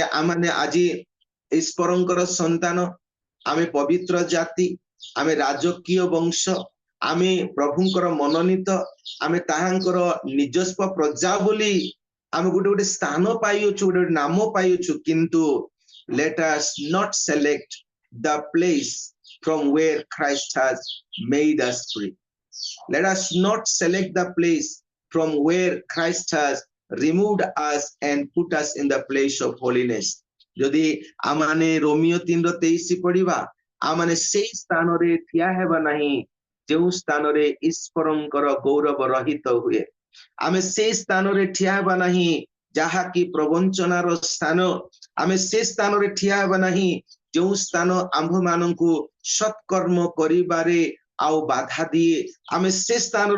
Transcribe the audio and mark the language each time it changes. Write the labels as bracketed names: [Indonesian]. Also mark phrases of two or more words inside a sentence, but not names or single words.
[Odia] ଆମମାନେ ଆଜି ଈଶ୍ୱରଙ୍କର ସନ୍ତାନ ଆମେ ପବିତ୍ର ଜାତି ଆମେ ରାଜକୀୟ ବଂଶ ଆମେ ପ୍ରଭୁଙ୍କର ମନୋନୀତ ଆମେ ତାହାଙ୍କର ନିଜସ୍ୱ ପ୍ରଜା ବୋଲି ଆମେ ଗୋଟେ ସ୍ଥାନ ପାଇଅଛୁ ଗୋଟେ ନାମ ପାଇଅଛୁ କିନ୍ତୁ [English] let us not select the place from where Christ has made us free. Let us not select the place from where Christ has removed us and put us in the place of holiness. [Odia] যদি ଆମମାନେ ରୋମିଓ 3:23 ପଢିବା ଆମମାନେ ସେଇ ସ୍ଥାନରେ ଠିଆ ହେବା ନାହିଁ ଯେଉଁ ସ୍ଥାନରେ ଈଶ୍ୱରଙ୍କର ଗୌରବ ରହିତ ହୁଏ ଆମେ ସେଇ ସ୍ଥାନରେ ଠିଆ ହେବା ନାହିଁ ଯାହାକି ପ୍ରବଞ୍ଚନାର ସ୍ଥାନ ଆମେ ସେ ସ୍ଥାନରେ ଠିଆ ହେବା ନାହିଁ ଯେଉଁ ସ୍ଥାନ ଆମ୍ଭମାନଙ୍କୁ ସତ୍କର୍ମ କରିବାରେ ଆଉ ବାଧା ଦିଏ ଆମେ ସେ ସ୍ଥାନରେ